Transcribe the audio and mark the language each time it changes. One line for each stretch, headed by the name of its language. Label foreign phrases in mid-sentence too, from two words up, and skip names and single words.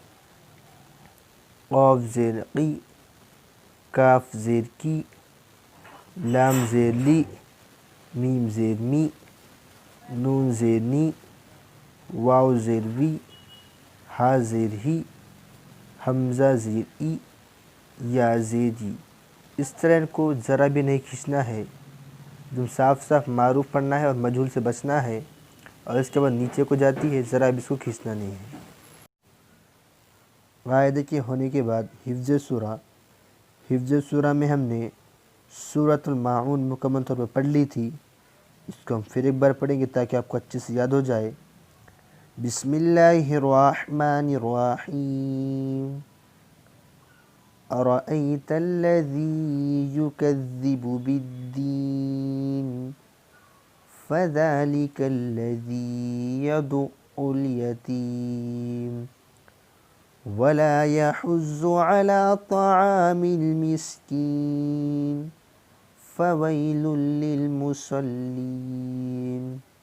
Urdu: قاف زیر قی، کاف زیر کی، لام زیر لی، میم زیر می، نون زیر نی، واو زیر وی، ہا زیر ہی، حمزہ زیر ای، یا زیر ی۔ اس طرح ان کو ذرا بھی نہیں کھینچنا ہے، جو صاف صاف معروف پڑھنا ہے اور مجہول سے بچنا ہے، اور اس کے بعد نیچے کو جاتی ہے، ذرا بھی اس کو کھینچنا نہیں ہے۔ قاعدے کے ہونے کے بعد حفظ سورہ۔ حفظ سورہ میں ہم نے سورۃ الماعون مکمل طور پر پڑھ لی تھی، اس کو ہم پھر ایک بار پڑھیں گے تاکہ آپ کو اچھے سے یاد ہو جائے۔
Arabic: بسم اللہ الرحمن الرحیم۔ ارأیت الذی یکذب بالدین فذلک الذی یدع الیتیم ولا يحض على طعام المسكين فويل للمصلين